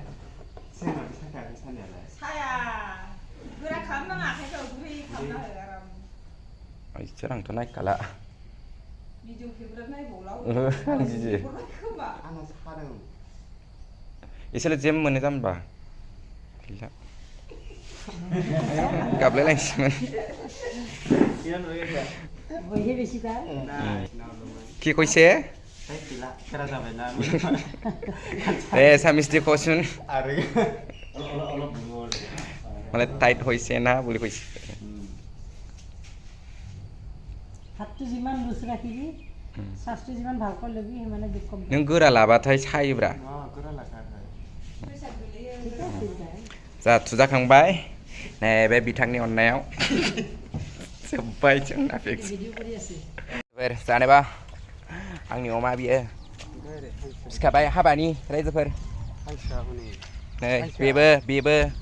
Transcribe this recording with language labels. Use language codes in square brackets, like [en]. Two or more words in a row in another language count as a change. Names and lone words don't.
[brx] इसोर आंथ' नायखाला एसेल' जेम मोनो जाम्बा गैला [as] गाबलायलायनोसैमोन কি কৈছে স্বামী কচোন মানে টাইট হৈছে না বুলি কৈছে হাতটো যিমান লুজ ৰাখিবি শ্বাসটো যিমান ভালকৈ ল'বি সিমানে দুখ কম [brx] नों गोरा लाबाथाय सायोब्रा जा थुजाखांबाय नैबे बिथांनि अननायाव जोब्बाय जोंना फिक्स जानोबा आंनि अमा बियो सिखाबाय हाबानि रायजोफोर नै बेबो